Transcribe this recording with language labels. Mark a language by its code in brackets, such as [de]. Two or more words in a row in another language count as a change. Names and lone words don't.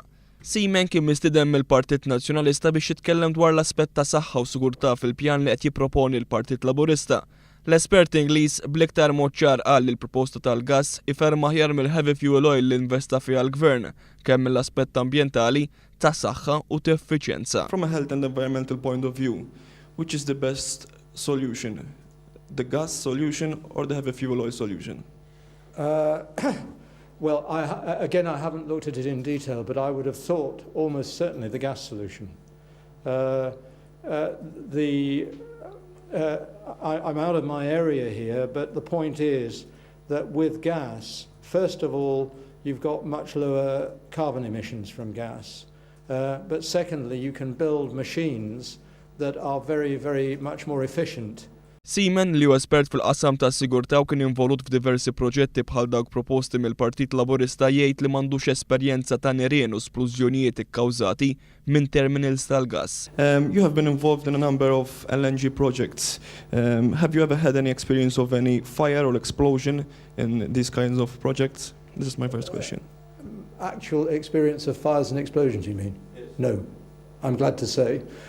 [mt] Seaman kien mistieden mill-Partit Nazzjonalista biex jitkellem dwar l-aspett tas-sahha u sigurtà fil-pjan li qed jipproponi l-Partit Laburista. L-espert Ingliż bl-iktar mod ċar qal li l-proposta tal-gass iferma aħjar mill- [en] Heavy Fuel Oil [mt] li investa fiha l-Gvern kemm mill-aspett ambjentali, tas-sahha u ta' effiċjenza. [en] From a health and environmental point of view, which is the best solution? The gas solution or the heavy fuel oil solution? Well, again, I haven't looked at it in detail, but I would have thought almost certainly the gas solution. I'm out of my area here, but the point is that with gas, first of all, you've got much lower carbon emissions from gas. But secondly, you can build machines that are very, very much more efficient. [mt] Seaman li huwa espert fil-qasam tas-sigurtà u kien involut f'diversi proġetti bħal dawk proposti mill-Partit Laburista jgħid li m'għandux esperjenza ta' nirien u splużjonijiet ikkawżati minn terminals tal-gass. [en] You have been involved in a number of LNG projects. Have you ever had any experience of any fire or explosion in these kinds of projects? This is my first question. Actual experience of fires and explosions, you mean? Yes. No, I'm glad to say.